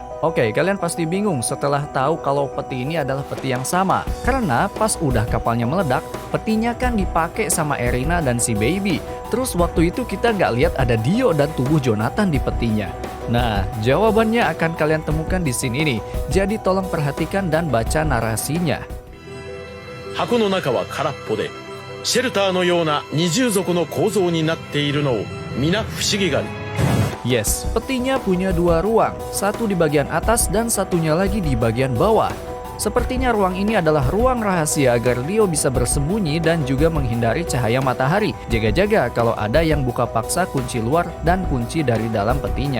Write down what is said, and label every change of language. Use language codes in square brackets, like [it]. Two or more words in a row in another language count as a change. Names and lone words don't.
[id] Oke, kalian pasti bingung setelah tahu kalau peti ini adalah peti yang sama. Karena pas udah kapalnya meledak, petinya kan dipakai sama Erina dan si Baby. Terus waktu itu kita nggak lihat ada Dio dan tubuh Jonathan di petinya. Nah, jawabannya akan kalian temukan di scene ini. Jadi tolong perhatikan dan baca narasinya. [ja] 箱の中は空っぽで、シェルターのような二重底の構造になっているのを皆不思議がる。 [id] Yes, petinya punya dua ruang, satu di bagian atas dan satunya lagi di bagian bawah. Sepertinya ruang ini adalah ruang rahasia agar Dio bisa bersembunyi dan juga menghindari cahaya matahari. Jaga-jaga kalau ada yang buka paksa kunci luar dan kunci dari dalam petinya.